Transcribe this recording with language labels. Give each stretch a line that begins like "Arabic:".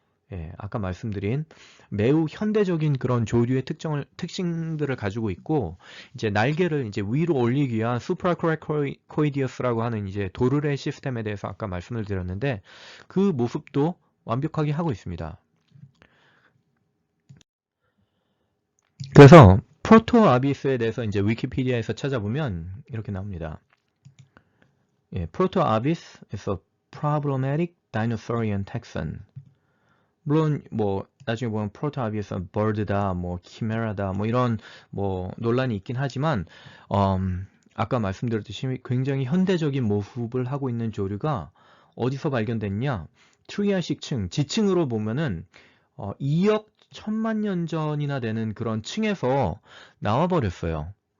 Korean: 예, 아까 말씀드린 매우 현대적인 그런 조류의 특징들을 가지고 있고, 이제 날개를 이제 위로 올리기 위한 수프라코라코이디어스라고 하는 이제 도르래 시스템에 대해서 아까 말씀을 드렸는데, 그 모습도 완벽하게 하고 있습니다. 그래서 프로토아비스에 대해서 이제 위키피디아에서 찾아보면 이렇게 나옵니다.
English: 예, 프로토아비스 is a problematic dinosaurian taxon.
Korean: 물론 뭐 나중에 보면 프로토아비에서 버드다, 뭐 키메라다, 뭐 이런 뭐 논란이 있긴 하지만 아까 말씀드렸듯이 굉장히 현대적인 모습을 하고 있는 조류가 어디서 발견됐냐? 트리아식 층, 지층으로 보면은 2억 1000만 년 전이나 되는 그런 층에서 나와버렸어요.